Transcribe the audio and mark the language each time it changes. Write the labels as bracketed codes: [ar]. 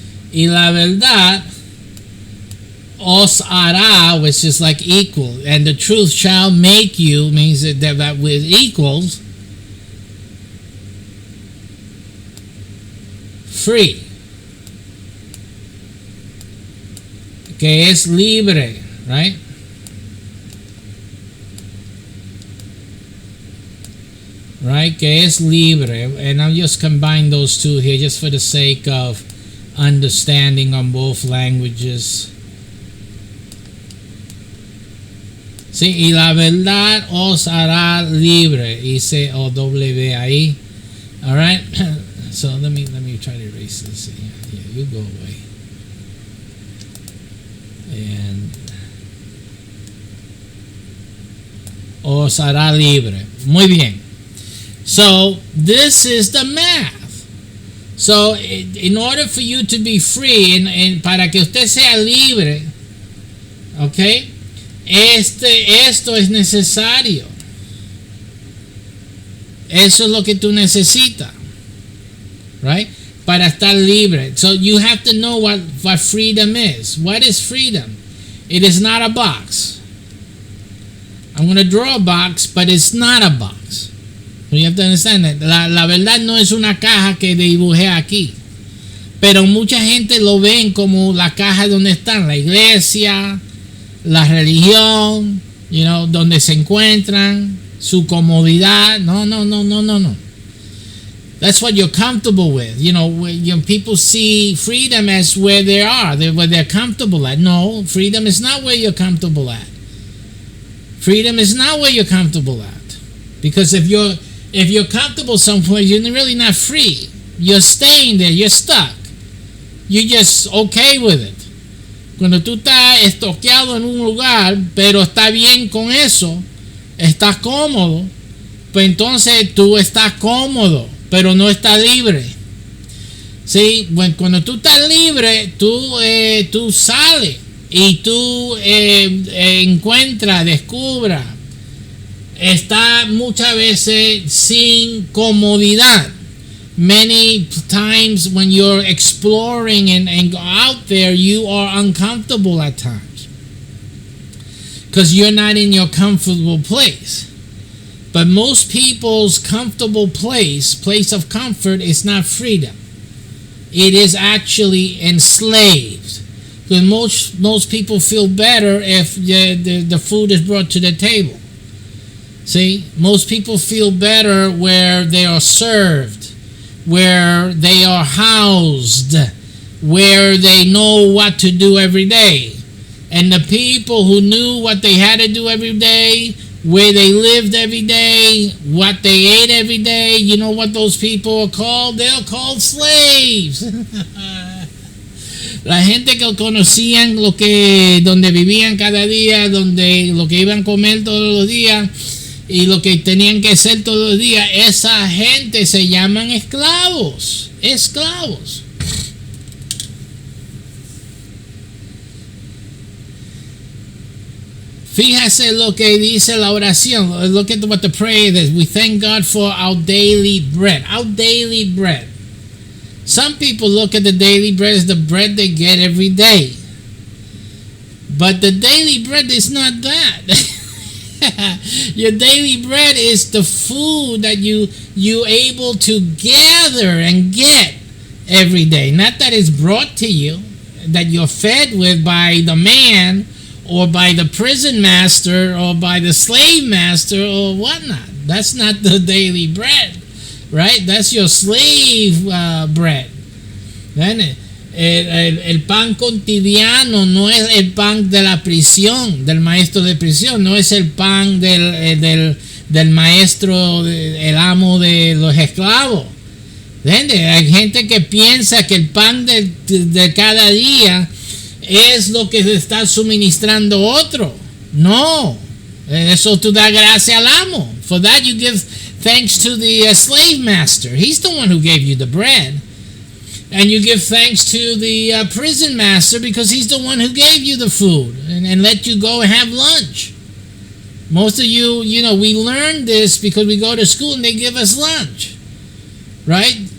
[es] y la verdad os hará, [en] which is like equal, and the truth shall make you, means that with equals, free, [es] que es libre, [en] right? Right, [es] que es libre, [en] and I'll just combine those two here just for the sake of understanding on both languages. [es] Sí, y la verdad os hará libre. Hice OW ahí. [en] All right. So let me try to erase this. Yeah, you go away. [es] And os hará libre. Muy bien. [en] So this is the math. So in order for you to be free, and [es] para que usted sea libre, [en] okay, [es] esto es necesario. Eso es lo que tú necesitas, right? Para estar libre. [en] So you have to know what freedom is. What is freedom? It is not a box. I'm going to draw a box, but it's not a box. You have to understand that. [es] La verdad no es una caja que dibujé aquí. Pero mucha gente lo ven como la caja donde están la iglesia, la religión, donde se encuentran, su comodidad. No. [en] That's what you're comfortable with. When people see freedom as where they are, where they're comfortable at. No, freedom is not where you're comfortable at. Freedom is not where you're comfortable at. Because if you're comfortable somewhere, you're really not free. You're staying there. You're stuck. You're just okay with it. [es] Cuando tú estás estoqueado en un lugar, pero está bien con eso, estás cómodo, pues entonces tú estás cómodo, pero no estás libre. ¿Sí? Bueno, cuando tú estás libre, tú sales y tú encuentras, descubras, está muchas veces sin comodidad. [en] Many times when you're exploring and go out there, you are uncomfortable at times because you're not in your comfortable place. But most people's comfortable place of comfort, is not freedom. It is actually enslaved. Because most people feel better if the food is brought to the table. See, most people feel better where they are served, where they are housed, where they know what to do every day. And the people who knew what they had to do every day, where they lived every day, what they ate every day, you know what those people are called? They're called slaves. [es] La gente que conocían donde vivían cada día, lo que iban a comer todos los días, y lo que tenían que hacer todos los días, esa gente se llaman esclavos. Esclavos. Fíjese lo que dice la oración. [en] Look at what the prayer is. We thank God for our daily bread. Our daily bread. Some people look at the daily bread as the bread they get every day. But the daily bread is not that. Your daily bread is the food that you able to gather and get every day. Not that it's brought to you, that you're fed with by the man, or by the prison master, or by the slave master, or whatnot. That's not the daily bread, right? That's your slave bread. [es] El pan cotidiano no es el pan de la prisión, del maestro de prisión, no es el pan del maestro, el amo de los esclavos. Hay gente que piensa que el pan de cada día es lo que está suministrando otro. No, eso tú das gracias al amo. [en] For that you give thanks to the slave master. He's the one who gave you the bread. And you give thanks to the prison master because he's the one who gave you the food and let you go and have lunch. Most of you, we learn this because we go to school and they give us lunch, right?